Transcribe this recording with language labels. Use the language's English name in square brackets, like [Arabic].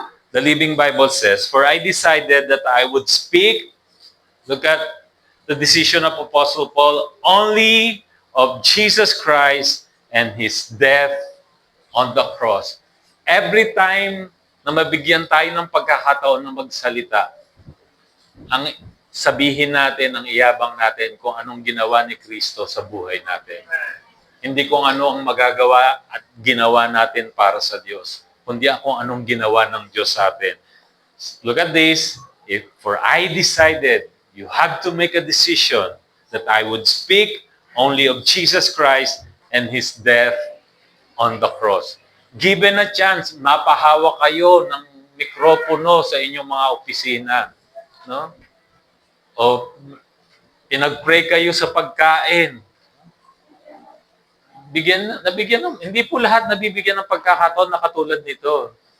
[English] The Living Bible says, "For I decided that I would speak," look at the decision of Apostle Paul, "only of Jesus Christ and His death on the cross." Every time [Filipino] na mabigyan tayo ng pagkakataon na magsalita, ang sabihin natin, ang iyabang natin kung anong ginawa ni Kristo sa buhay natin. Hindi kung ano ang magagawa at ginawa natin para sa Diyos, kundi kung anong ginawa ng Diyos sa atin. [English] Look at this. For I decided, you have to make a decision that I would speak only of Jesus Christ and His death on the cross. Given a chance, [Filipino] mapahawak kayo ng mikropono sa inyong mga opisina. No? O pinag-pray kayo sa pagkain. Hindi po lahat nabibigyan ng pagkakataon na katulad nito.